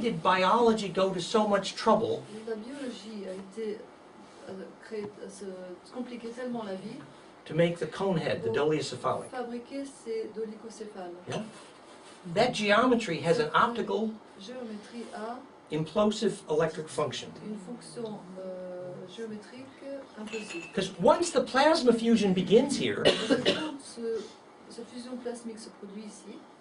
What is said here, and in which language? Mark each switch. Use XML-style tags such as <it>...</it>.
<en>did biology go to so much trouble</en> <fr>la biologie a été se compliquer tellement la vie</fr> <en>to make the cone head, the</en> <fr>pour</fr> <en>dolichocephalic?</en> <fr>fabriquer ces dolicocéphales.</fr> <en>Yeah. That geometry has an optical</en> <fr>Géométrie a</fr> <en>implosive electric function.</en> <fr>une fonction géométrique implosive.</fr> <en>Because once the plasma fusion begins here,</en> <fr>Quand cette fusion plasmique se produit ici,</fr>